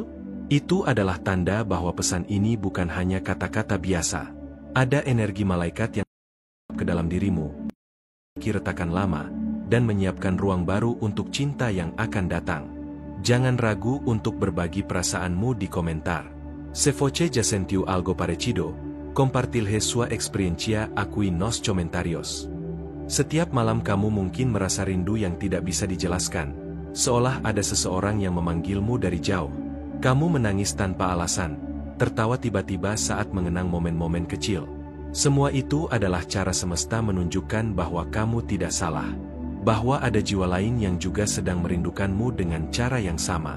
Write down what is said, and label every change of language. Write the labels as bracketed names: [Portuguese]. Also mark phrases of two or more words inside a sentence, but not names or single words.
[Indonesian] Itu adalah tanda bahwa pesan ini bukan hanya kata-kata biasa. Ada energi malaikat yang ke dalam dirimu, retakan lama, dan menyiapkan ruang baru untuk cinta yang akan datang. Jangan ragu untuk berbagi perasaanmu di komentar. [Portuguese] Se voce ya sentiu algo parecido, compartilhe sua experiencia aquí nos comentarios. [Indonesian] Setiap malam kamu mungkin merasa rindu yang tidak bisa dijelaskan, seolah ada seseorang yang memanggilmu dari jauh. Kamu menangis tanpa alasan, tertawa tiba-tiba saat mengenang momen-momen kecil. Semua itu adalah cara semesta menunjukkan bahwa kamu tidak salah, bahwa ada jiwa lain yang juga sedang merindukanmu dengan cara yang sama.